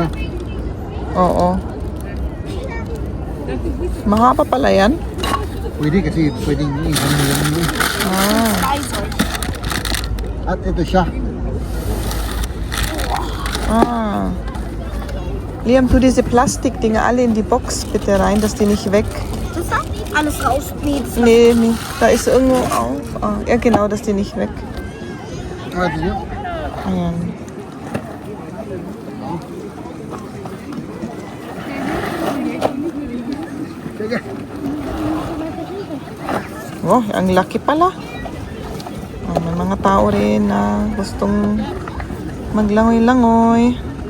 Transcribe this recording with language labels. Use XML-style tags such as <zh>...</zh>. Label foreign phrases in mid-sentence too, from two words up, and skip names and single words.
<tl>Oo. Mahaba pala yan? Pwede kasi pwedeng i-ano lang yun. At ito siya.</tl> <de>Liam, tu diese Plastikdinger alle in die Box bitte rein, dass die nicht weg. Das hat alles rausnehmen. Nee, nee, da ist irgendwo auf. Ja, genau, dass die nicht weg.</de> <tl>Ah, ito yun. Ayan. Sige. Oh, ang laki pala. May mga tao rin na gustong maglangoy-langoy.</tl>